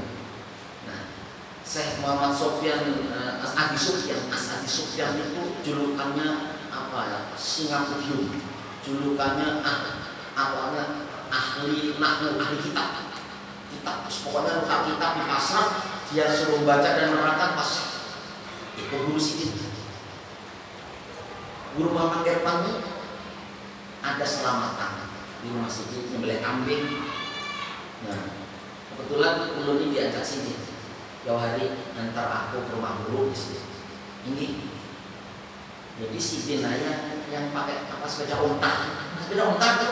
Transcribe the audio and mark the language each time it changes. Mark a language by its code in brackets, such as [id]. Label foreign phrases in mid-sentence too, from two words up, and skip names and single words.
[id] Nah Syekh Muhammad Sufyan As'adi Sufyan itu julukannya apa ya? Singapudium. Julukannya ahli nahwu, ahli kitab. Pokoknya buka kitab di pasar, dia suruh baca dan menerangkan pasar. Itu guru Sidin. Guru Muhammad Irfan ini ada selamatan di rumah Sidin, nyembelih kambing. Nah, kebetulan guru ini diajak Sidin. Jauh hari antar aku ke rumah guru di sini. Ini jadi Sidin yang pakai apa sepeda unta tuh.